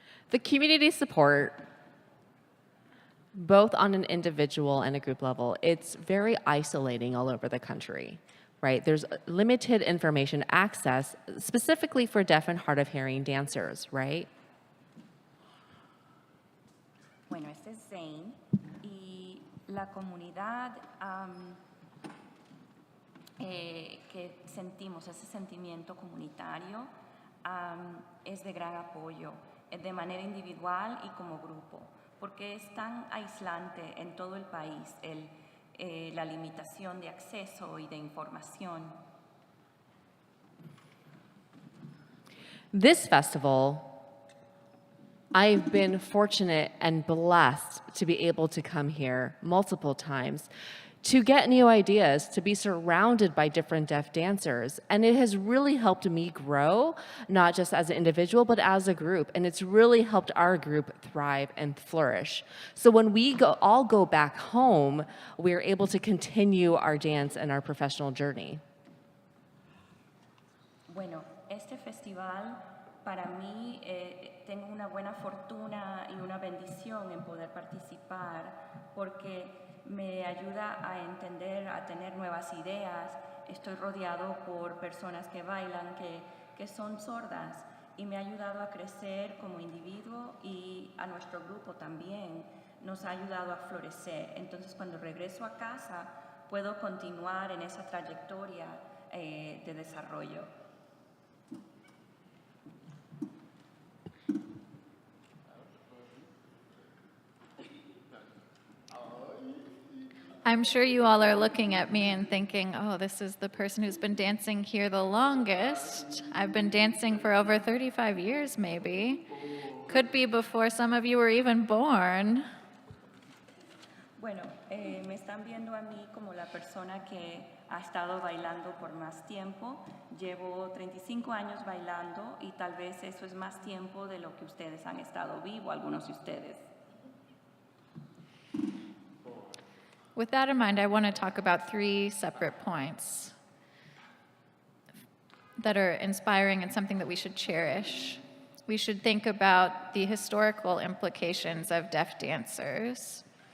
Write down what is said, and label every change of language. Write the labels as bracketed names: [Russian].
[English] The community support, both on an individual and a group level, it's very isolating all over the country, right? There's limited information access, specifically for deaf and hard of hearing dancers, right? [Spanish] Bueno, este es Zane y la comunidad que sentimos, ese sentimiento comunitario, es de gran apoyo, de manera individual y como grupo, porque es tan aislante en todo el país la limitación de acceso y de información. [English] This festival, I've been fortunate and blessed to be able to come here multiple times to get new ideas, to be surrounded by different deaf dancers. And it has really helped me grow, not just as an individual, but as a group. And it's really helped our group thrive and flourish. So when we all go back home, we're able to continue our dance and our professional journey. [Spanish] Bueno, este festival para mí tengo una buena fortuna y una bendición en poder participar porque me ayuda a entender, a tener nuevas ideas. Estoy rodeado por personas que bailan, que son sordas y me ha ayudado a crecer como individuo y a nuestro grupo también nos ha ayudado a florecer. Entonces cuando regreso a casa puedo continuar en esa trayectoria de desarrollo. [English] I'm sure you all are looking at me and thinking, oh, this is the person who's been dancing here the longest. I've been dancing for over 35 years, maybe. Could be before some of you were even born. [Spanish] Bueno, me están viendo a mí como la persona que ha estado bailando por más tiempo. Llevo 35 años bailando y tal vez eso es más tiempo de lo que ustedes han estado vivos, algunos de ustedes. [English] With that in mind, I want to talk about 3 separate points that are inspiring and something that we should cherish. We should think about the historical implications of deaf dancers.